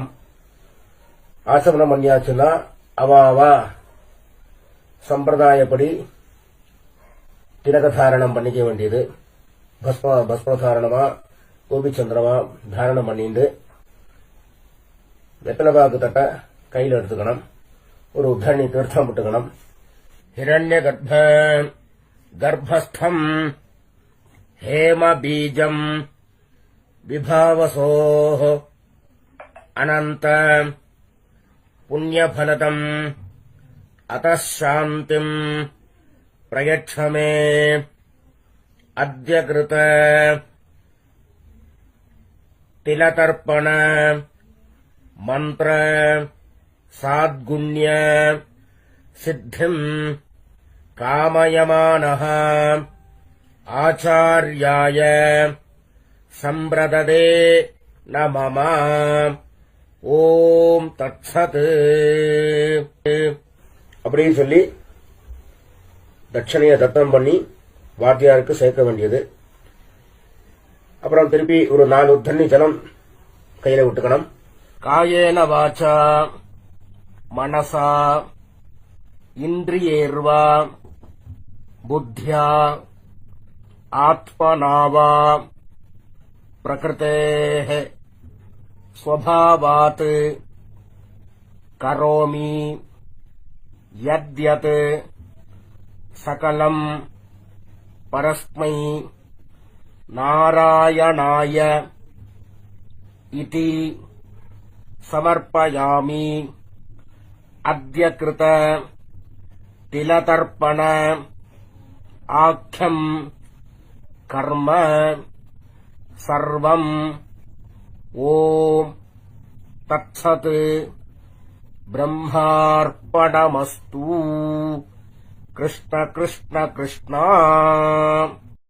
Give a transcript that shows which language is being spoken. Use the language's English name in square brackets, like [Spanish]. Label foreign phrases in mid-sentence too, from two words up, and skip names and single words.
[Tamil] ஆச்சமனம் பண்ணியாச்சுன்னா அவாவா சம்பிரதாயப்படி திலகதாரணம் பண்ணிக்க வேண்டியது. பஸ்மதாரணமா கோபிச்சந்திரமா தாரணம் பண்ணிட்டு வெத்தலபாக்கு தட்ட கையில் எடுத்துக்கணும். ஒரு உத்தரணி தீர்த்தம் விட்டுக்கணும். [Sanskrit] हिरण्य गर्भ गर्भस्थम् हेमबीजम् विभावसोः अनन्त पुण्यफलदम् अतः शान्तिम् प्रयच्छ मे अद्य कृत तिलतर्पण मंत्र साद्गुण्य सिद्धिम् कामयमानः आचार्याय संप्रददे न मम ओम् तत्सत् [Tamil] அப்படின்னு சொல்லி தட்சணையை தத்தம் பண்ணி வாத்தியாருக்கு சேர்க்க வேண்டியது. அப்புறம் திருப்பி ஒரு 4 தண்ணி ஜலம் கையில விட்டுக்கணும். [Sanskrit] कायेन वाचा मनसा इन्द्रियैर्वा बुद्ध्या आत्मनावा प्रकृतेः स्वभावात् करोमि यद्यत् सकलम् परस्मै नारायणाय इति समर्पयामि अद्य कृत तिलतर्पण आख्यम् कर्म सर्वम् ओम् तत्सत् ब्रह्मार्पणमस्तु. கிருஷ்ண கிருஷ்ண கிருஷ்ணா.